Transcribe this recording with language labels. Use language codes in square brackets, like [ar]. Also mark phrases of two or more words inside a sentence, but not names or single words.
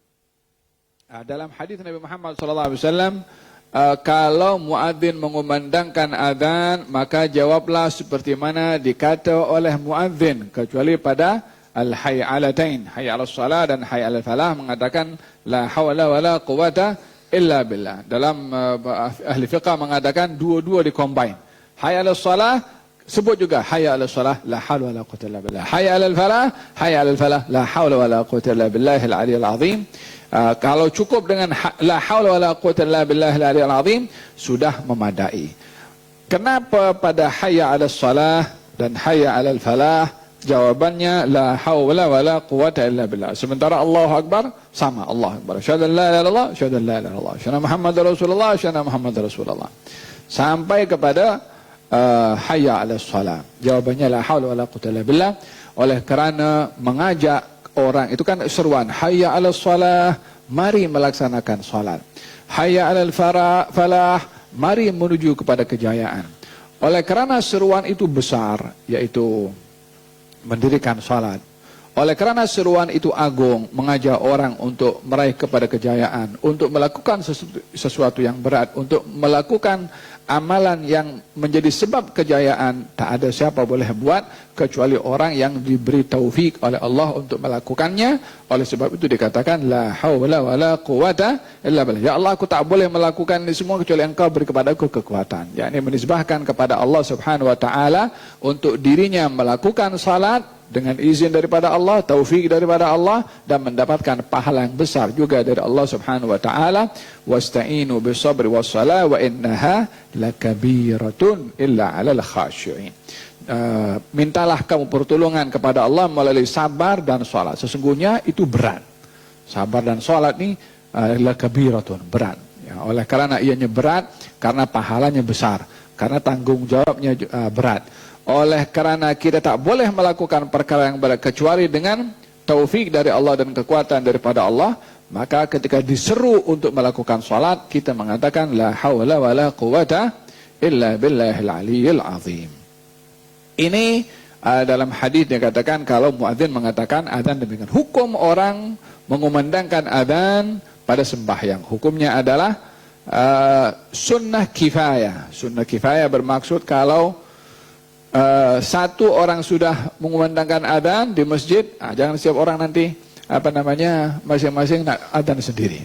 [ms] Dalam hadis Nabi Muhammad SAW, kalau muadzin mengumandangkan azan, maka jawablah seperti mana dikata oleh muadzin, kecuali pada [ar] الحيعلتين، حي على الصلاة [ms] dan [ar] حي على الفلاح, [ms] mengatakan [ar] لا حول ولا قوة إلا بالله. [ms] Dalam ahli fiqh mengatakan dua-dua dikombine. [ar] حي على الصلاة [ms] sebut juga [ar] حي على الصلاة لا حول ولا قوة إلا بالله. حي على الفلاح لا حول ولا قوة إلا بالله العلي العظيم. [ms] Kalau cukup dengan [ar] لا حول ولا قوة إلا بالله العلي العظيم [ms] sudah memadai. Kenapa pada [ar] حي على الصلاة dan حي على الفلاح jawabannya لا حول ولا قوة إلا بالله. [ms] Sementara [ar] الله أكبر [ms] sama [ar] الله أكبر. أشهد أن لا إله إلا الله، أشهد أن لا إله إلا الله. أشهد محمدا رسول الله، أشهد محمدا رسول الله. [ms] Sampai kepada [ar] حي على الصلاة. Jawabannya لا حول ولا قوة إلا بالله, [ms] oleh kerana mengajak orang itu kan seruan [ar] حي على الصلاة, [ms] mari melaksanakan salat. [ar] حي على الفلاح, [ms] mari menuju kepada kejayaan. Oleh kerana seruan itu besar, yaitu mendirikan salat. Oleh kerana seruan itu agung, mengajak orang untuk meraih kepada kejayaan, untuk melakukan sesuatu yang berat, untuk melakukan amalan yang menjadi sebab kejayaan, tak ada siapa boleh buat kecuali orang yang diberi taufik oleh Allah untuk melakukannya. Oleh sebab itu dikatakan [ar] لا حول ولا قوة إلا بالله. [ms] Ya Allah, aku tak boleh melakukan ini semua kecuali Engkau beri kepadaku kekuatan. Yakni menisbahkan kepada Allah [ar] سبحانه وتعالى [ms] untuk dirinya melakukan salat dengan izin daripada Allah, taufik daripada Allah, dan mendapatkan pahala yang besar juga dari Allah [ar] سبحانه وتعالى. واستعينوا بالصبر والصلاة وإنها لكبيرة إلا على الخاشعين. [ms] Mintalah kamu pertolongan kepada Allah melalui sabar dan salat. Sesungguhnya itu berat. Sabar dan salat ini lakabiratun, berat. Ya, oleh kerana ianya berat, karena pahalanya besar, karena tanggung jawabnya berat. Oleh kerana kita tak boleh melakukan perkara yang berat kecuali dengan taufik dari Allah dan kekuatan daripada Allah, maka ketika diseru untuk melakukan salat, kita mengatakan [ar] لا حول ولا قوة إلا بالله العلي العظيم. [ms] Ini dalam hadis dikatakan kalau muadzin mengatakan adzan demikian. Hukum orang mengumandangkan adzan pada sembahyang, hukumnya adalah sunnah kifayah. Sunnah kifayah bermaksud kalau satu orang sudah mengumandangkan adzan di masjid, jangan setiap orang nanti masing-masing adzan sendiri.